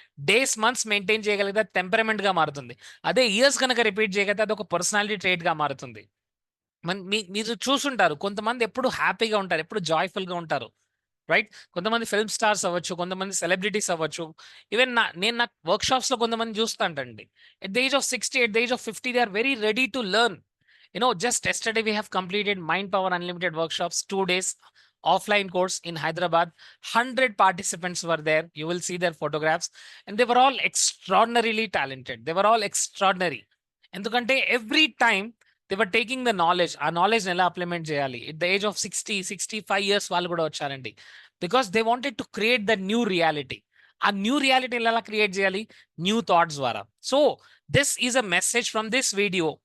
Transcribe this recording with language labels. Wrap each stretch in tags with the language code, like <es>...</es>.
<te>Days, months maintain చేయగలిగితే అది టెంపరమెంట్‌గా మారుతుంది. అదే ఇయర్స్ గనక రిపీట్ చేయగలిగితే అదొక పర్సనాలిటీ ట్రేట్‌గా మారుతుంది. మీరు చూసుంటారు. కొంతమంది ఎప్పుడు హ్యాపీగా ఉంటారు. ఎప్పుడు జాయ్‌ఫుల్‌గా ఉంటారు. రైట్? కొంతమంది ఫిల్మ్ స్టార్స్ అవ్వచ్చు. కొంతమంది సెలబ్రిటీస్ అవ్వచ్చు.</te> <en>even</en> <te>నా వర్క్‌షాప్స్‌లో కొంతమంది చూస్తాంటండి.</te> <en>At the age of 60, at the age of 50 they are very ready to learn. Just yesterday we have completed Mind Power Unlimited workshops, 2 days offline course in Hyderabad. 100 participants were there. You will see their photographs, and they were all extraordinarily talented. They were all extraordinary.</en> <te>ఎందుకంటే</te> <en>Every time they were taking the knowledge. ఆ knowledge ఎలా implement చేయాలి at the age of 65 years</en> <te>వాళ్ళు కూడా వచ్చారండి.</te> <en>Because they wanted to create the new reality.</en> <te>ఆ new రియాలిటీని ఎలా create చేయాలి?</te> <en>New thoughts ద్వారా. So this is a message from this video.</en>